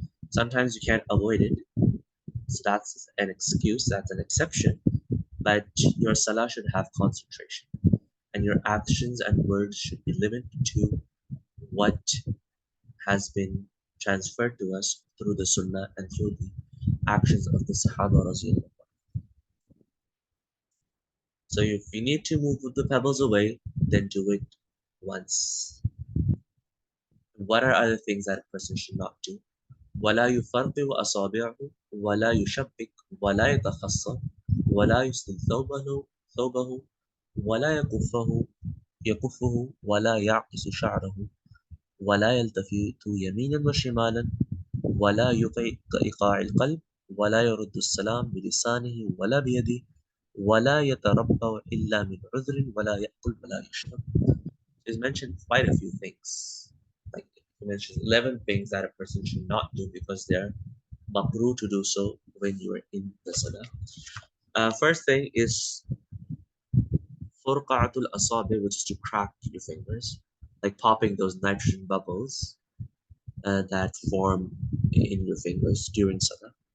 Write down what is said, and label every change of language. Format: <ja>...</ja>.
<en>Sometimes you can't avoid it, so that's an excuse, that's an exception, but your salah should have concentration, and your actions and words should be limited to what has been transferred to us through the sunnah and through the actions of the Sahaba Rasulullah. So if you need to move the pebbles away, then do it once. What are other things that a person should not do?</en> <ar>ولا يفرق أصابعه ولا يشبك ولا يتخصر ولا يسدل ثوبه ولا يكفه ولا يعكس شعره ولا يلتفت يمينا وشمالا ولا يطيع إيقاع القلب ولا يرد السلام بلسانه ولا بيده ولا يتربع إلا من عذر ولا يأكل ولا يشرب.</ar> <en>He's mentioned quite a few things. Like he mentions 11 things that a person should not do because they're makruh to do so when you are in the salah. First thing is furqa'atul asabi, which is to crack your fingers, like popping those nitrogen bubbles that form in your fingers during salah.</en>